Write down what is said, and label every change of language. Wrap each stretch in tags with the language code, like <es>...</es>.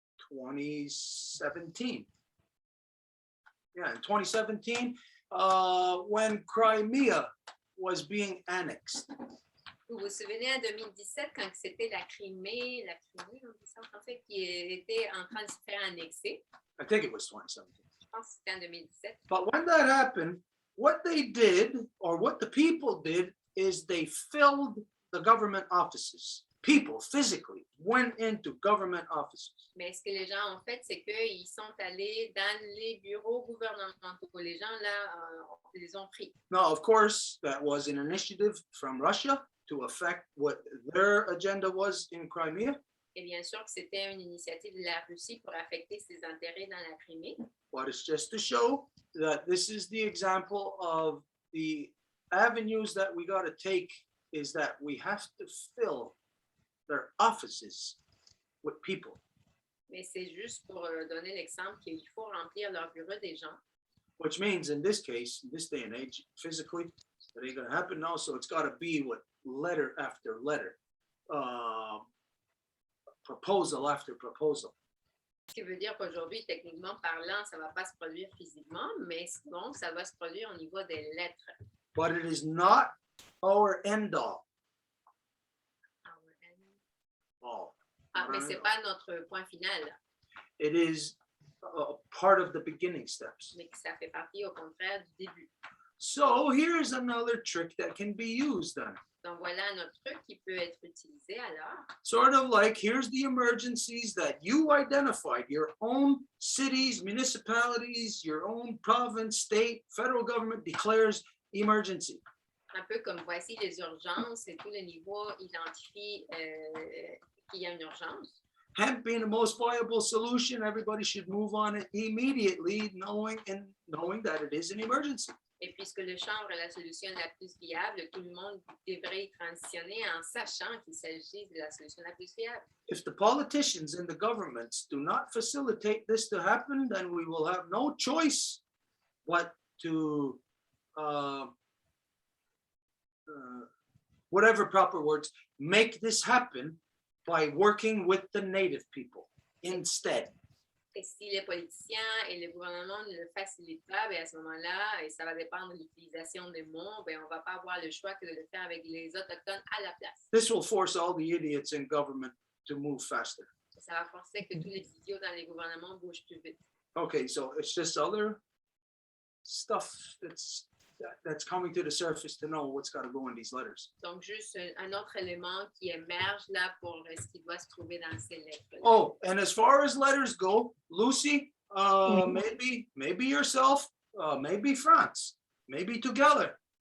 <en>2017. Yeah, in 2017, when Crimea was being annexed.</en> <fr>Vous vous souvenez en 2017 quand c'était la Crimée, on dit ça en français, qui était en train de se faire annexer.</fr> <en>I think it was 2017.</en> <fr>Je pense que c'était en 2017.</fr> <en>But when that happened, what they did, or what the people did, is they filled the government offices. People physically went into government offices.</en> <fr>Mais ce que les gens ont fait, c'est qu'ils sont allés dans les bureaux gouvernementaux. Les gens, là, les ont pris.</fr> <en>Now, of course, that was an initiative from Russia to affect what their agenda was in Crimea.</en> <fr>Et bien sûr que c'était une initiative de la Russie pour affecter ses intérêts dans la Crimée.</fr> <en>But it's just to show that this is the example of the avenues that we got to take, is that we have to fill their offices with people.</en> <fr>Mais c'est juste pour donner l'exemple qu'il faut remplir leur bureau des gens.</fr> <en>Which means in this case, in this day and age, physically, that ain't gonna happen now. So it's gotta be with letter after letter, proposal after proposal.</en> <fr>Ce qui veut dire qu'aujourd'hui, techniquement parlant, ça ne va pas se produire physiquement, mais sinon, ça va se produire au niveau des lettres.</fr> <en>But it is not our end all. All.</en> <fr>Mais ce n'est pas notre point final,</fr> <en>It is a part of the beginning steps.</en> <fr>mais que ça fait partie au contraire du début.</fr> <en>So here's another trick that can be used then.</en> <fr>Donc voilà un autre truc qui peut être utilisé alors.</fr> <en>Sort of like, here's the emergencies that you identified, your own cities, municipalities, your own province, state, federal government declares emergency.</en> <fr>Un peu comme voici les urgences et tous les niveaux identifient qu'il y a une urgence.</fr> <en>Hemp being the most viable solution, everybody should move on it immediately, knowing that it is an emergency.</en> <fr>Et puisque le chanvre est la solution la plus viable, tout le monde devrait y transitionner en sachant qu'il s'agit de la solution la plus viable.</fr> <en>If the politicians and the governments do not facilitate this to happen, then we will have no choice but to, whatever proper words, make this happen by working with the native people instead.</en> <fr>Et si les politiciens et le gouvernement ne le facilitent pas, bien à ce moment-là, et ça va dépendre de l'utilisation des mots, bien on ne va pas avoir le choix que de le faire avec les autochtones à la place.</fr> <en>This will force all the idiots in government to move faster.</en> <fr>Ça va forcer que tous les idiots dans les gouvernements bougent plus vite.</fr> <en>Okay, so it's just other stuff that's coming to the surface to know what's got to go in these letters.</en> <fr>Donc, juste un autre élément qui émerge là pour ce qui doit se trouver dans ces lettres.</fr> <en>Oh, and as far as letters go, Lucy, maybe yourself, maybe France, maybe together.</en>